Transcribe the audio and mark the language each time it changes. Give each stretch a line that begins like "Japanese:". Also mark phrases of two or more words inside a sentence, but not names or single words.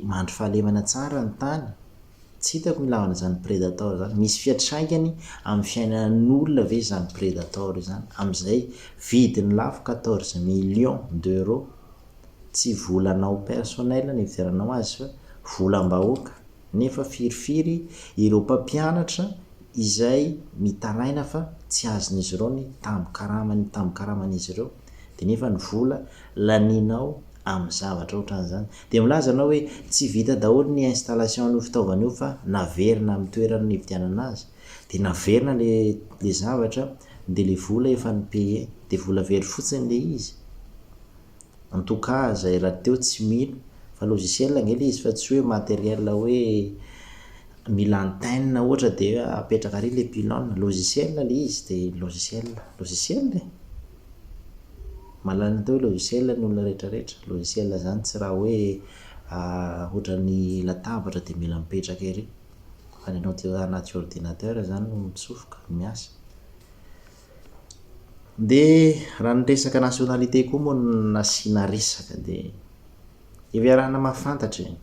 Malagasy: mandry fahalemana tsara ny tany, tsy hitako milavana zany Predator zany, misy fiantraikany amin'ny fiainan'olona ve zany Predator zany, amin'izay vidiny lafo 14
French: millions d'euros,
Malagasy: tsy volanao personnel ny hividiananao azy fa volam-bahoaka, nefa firifiry ireo mpampianatra izay mitaraina fa tsy azon'izy ireo ny tambo-karaman'izy ireo, dia nefa ny vola lanianao amin'ny zavatra ohatran'izany. Dia milaza anao hoe tsy vita daholo ny installation n'io fitaovana io fa naverina amin'ny toerana nividianana azy, dia naverina le zavatra, dia le vola efa nipaye, dia vola very fotsiny le izy.
French: En tout cas
Malagasy: zay raha teo tsy mino fa logiciel angely izy fa tsy hoe matériel hoe mila antenne ohatra de apetraka ary le pylone logiciel le izy de logiciel malana teo hoe logiciel ny olona rehetrarehetra logiciel zany tsy raha hoe ohatrany latabatra de mila mipetraka ery fa ny anao te anaty ordinateur zany no mitsofoka miasa de raha nyresaka nationalité koa moa nasina resaka de iviarahana mahafantatra